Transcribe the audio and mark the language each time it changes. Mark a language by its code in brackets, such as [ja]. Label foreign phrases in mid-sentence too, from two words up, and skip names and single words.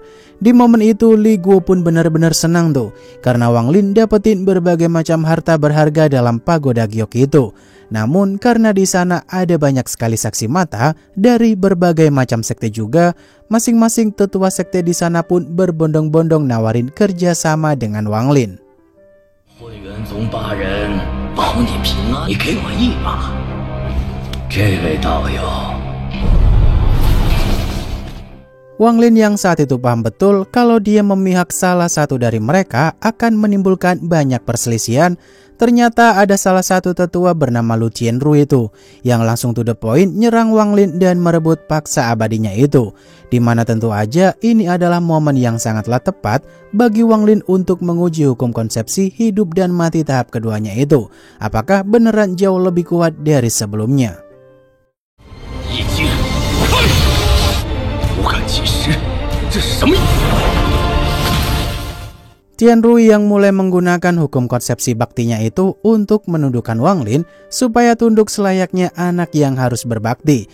[id] Di momen itu Li Guo pun benar-benar senang tuh, karena Wang Lin dapetin berbagai macam harta berharga dalam pagoda Gyok itu. Namun karena di sana ada banyak sekali saksi mata dari berbagai macam sekte juga, masing-masing tetua sekte di sana pun berbondong-bondong nawarin kerjasama dengan Wang Lin. [zh] 宗8人保你平安，你给我一把。这位道友。 [id] Wang Lin yang saat itu paham betul kalau dia memihak salah satu dari mereka akan menimbulkan banyak perselisihan. Ternyata ada salah satu tetua bernama Lu Qianru itu yang langsung [en] to the point [id] nyerang Wang Lin dan merebut paksa abadinya itu. Dimana tentu aja ini adalah momen yang sangatlah tepat bagi Wang Lin untuk menguji hukum konsepsi hidup dan mati tahap keduanya itu. Apakah beneran jauh lebih kuat dari sebelumnya? Qianru yang mulai menggunakan hukum konsepsi baktinya itu untuk menundukkan Wang Lin supaya tunduk selayaknya anak yang harus berbakti.